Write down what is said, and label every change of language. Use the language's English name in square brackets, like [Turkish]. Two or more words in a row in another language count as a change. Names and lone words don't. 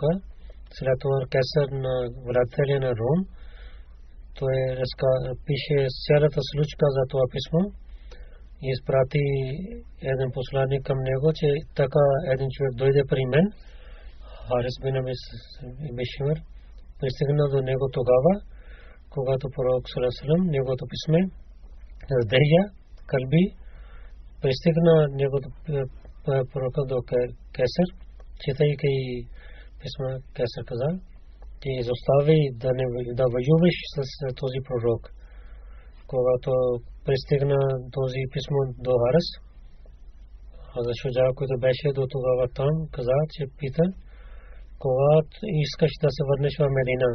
[Bulgarian] След това Кесар на владетеля на Ром, той пише цялата случка за това писмо и изпрати един посланник към него, че така един човек дойде при мен, Харис бин Аби Шимр, пристигна до него тогава, когато пророк [Arabic] صلى الله عليه وسلم [Bulgarian] неговото писме Дерия Калби пристигна неговото пророка до Кесар, четайки писма Кесар каза, ти изостави да воюваш с този пророк. Когато пристигна този писмо до Харис, Хазрат Шуджа, който беше до тогава там, каза, че пита, когато искаш да се върнеш в Медина.